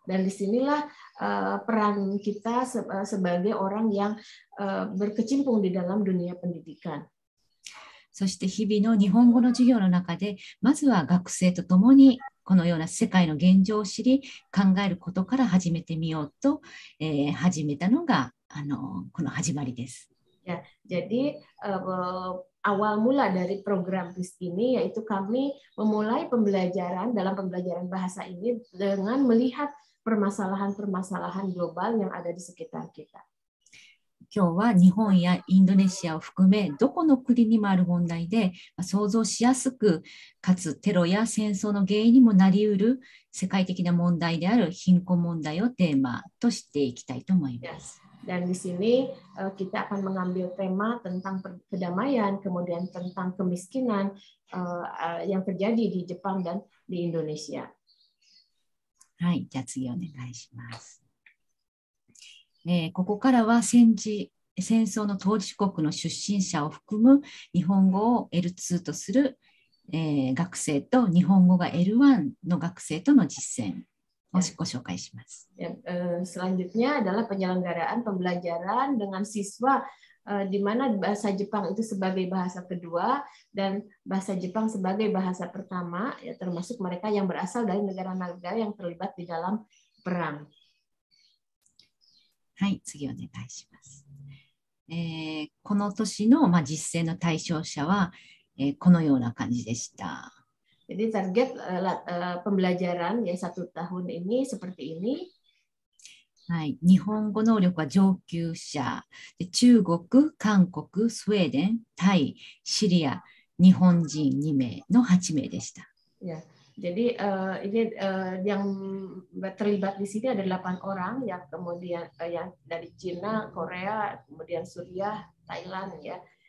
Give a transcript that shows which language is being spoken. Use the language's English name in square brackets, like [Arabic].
[Indonesian] Dan disinilah peran kita sebagai orang yang berkecimpung di dalam dunia pendidikan. [Japanese] そして日々の日本語の授業の中で、まずは学生と共にこのような世界の現状を知り、考えることから始めてみようと、始めたのがこの始まりです。 [Indonesian] Ya, jadi awal mula dari program PIS ini yaitu kami memulai pembelajaran bahasa ini dengan melihat permasalahan-permasalahan global yang ada di sekitar kita. [Japanese] 今日は日本やインドネシアを含めどこの国にもある問題で想像しやすくかつテロや戦争の原因にもなりうる世界的な問題である貧困問題をテーマとしていきたいと思います。 [Indonesian] Dan di sini kita akan mengambil tema tentang kedamaian, kemudian tentang kemiskinan yang terjadi di Jepang dan di Indonesia. [Japanese] はい、じゃあ次お願いします。ここからは戦争の当事国の出身者を含む日本語を L2 とする、学生と日本語が L1 の学生との実践をご紹介します。 [Indonesian] Selanjutnya adalah penyelenggaraan pembelajaran dengan siswa di mana bahasa Jepang itu sebagai bahasa kedua dan bahasa Jepang sebagai bahasa pertama, ya, termasuk mereka yang berasal dari negara-negara yang terlibat di dalam perang. [Japanese] はい、次お願いします。この年の、実践の対象者は、このような感じでした。 [Indonesian] Jadi target pembelajaran ya 1 tahun ini seperti ini. [Japanese] はい、日本語能力は上級者で、中国、韓国、スウェーデン、タイ、シリア、日本人2名の8名でした。 [Indonesian] Ya, jadi ini yang terlibat di sini ada 8 orang yang kemudian yang dari Cina, Korea, kemudian Suriah, Thailand ya.